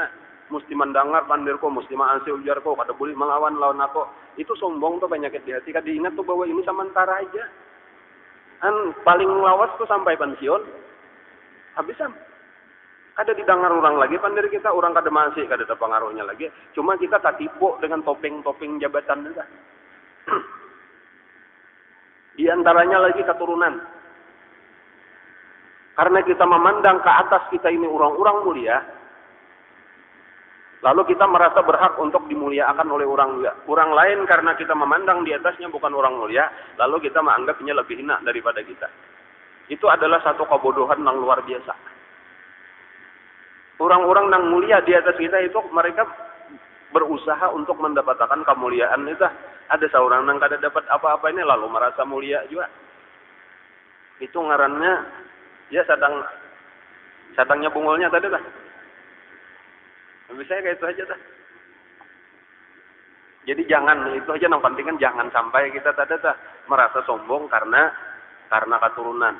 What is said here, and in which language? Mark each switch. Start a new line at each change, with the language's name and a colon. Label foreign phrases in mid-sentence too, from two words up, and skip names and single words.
Banjar: Mesti mendengar pandirku, mesti maasi ujarku, kada boleh melawan lawan aku. Itu sombong tuh penyakit di hati. Kada ingat tuh bahwa ini sementara aja. Paling lawas tuh sampai pensiun. Habisan. Kada didengar orang lagi pandir kita, orang kada masih, kada ada pengaruhnya lagi.
Indonesian: Cuma kita tak tipu dengan topeng-topeng jabatan juga. Di antaranya lagi keturunan. Karena kita memandang ke atas kita ini orang-orang mulia, lalu kita merasa berhak untuk dimuliakan oleh orang mulia. Orang lain karena kita memandang di atasnya bukan orang mulia, lalu kita menganggapnya lebih hina daripada kita. Itu adalah satu kebodohan yang luar biasa. Orang-orang yang mulia di atas kita itu mereka berusaha untuk mendapatkan kemuliaan itu.
Banjar: Ada seorang yang kada dapat apa-apa ini lalu merasa mulia juga. Itu ngarannya ya sadangnya bungulnya tadi lah. Bisa kayak itu aja dah.
Indonesian: Jadi jangan itu aja yang penting kan jangan sampai kita tadi merasa sombong karena keturunan.